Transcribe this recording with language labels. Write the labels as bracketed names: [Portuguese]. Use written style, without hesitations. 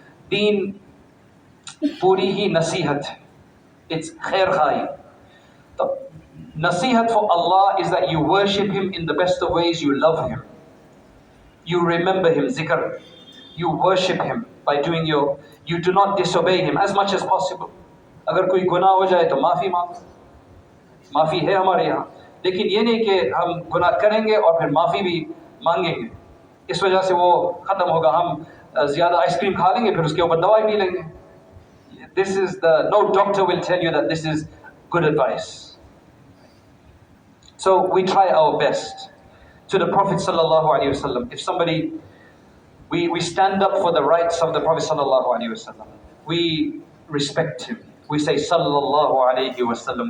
[Hindi] Deen puri hi nasihat. It's khair khahi. [English] The nasihat for Allah is that you worship Him in the best of ways, you love Him. You remember Him, zikr. You worship Him by doing you do not disobey Him as much as possible. [Hindi] अगर कोई गुनाह हो जाए तो माफ़ी मांगो, माफ़ी है हमारे यहाँ, लेकिन ये नहीं कि हम गुनाह करेंगे और फिर माफ़ी भी मांगेंगे, इस वजह से वो ख़त्म होगा, हम ज़्यादा आइसक्रीम खा लेंगे फिर उसके ऊपर दवाई पी लेंगे। [English] This is no doctor will tell you that this is good advice. So we try our best. To the Prophet sallallahu alaihi wasallam, if somebody, we stand up for the rights of the Prophet sallallahu alaihi wasallam. We respect him. We say sallallahu alaihi wasallam.